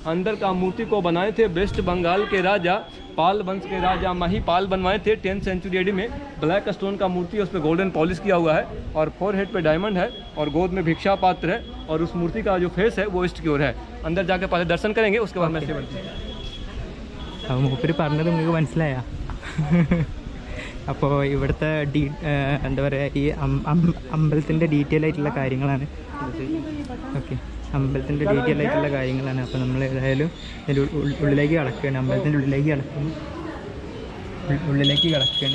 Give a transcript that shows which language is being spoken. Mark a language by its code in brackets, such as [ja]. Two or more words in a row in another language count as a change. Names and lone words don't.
[hi] अंदर का मूर्ति को बनाए थे वेस्ट बंगाल के राजा पाल वंश के राजा महिपाल बनवाए थे [en] 10th century AD [hi] में। [en] black stone [hi] का मूर्ति है, उस पर [en] golden polish [hi] किया हुआ है और फोरहेड पे डायमंड है और गोद में भिक्षा पात्र है और उस मूर्ति का जो फेस है वो ईस्ट की ओर है। अंदर जाके पहले दर्शन करेंगे, उसके बाद मैं सेवन [ml] മൂപ്പര് പറഞ്ഞത് നിങ്ങൾക്ക് മനസ്സിലായ? അപ്പോൾ ഇവിടുത്തെ എന്താ പറയുക, ഈ അമ്പലത്തിൻ്റെ ഡീറ്റെയിൽ ആയിട്ടുള്ള കാര്യങ്ങളാണ്. ഓക്കെ, അമ്പലത്തിൻ്റെ ഡീറ്റെയിൽ ആയിട്ടുള്ള കാര്യങ്ങളാണ്. അപ്പോൾ നമ്മൾ ഏതായാലും ഇതിൻ്റെ ഉള്ളിലേക്ക് കടക്കുകയാണ്, അമ്പലത്തിൻ്റെ ഉള്ളിലേക്ക് കടക്കുകയാണ്.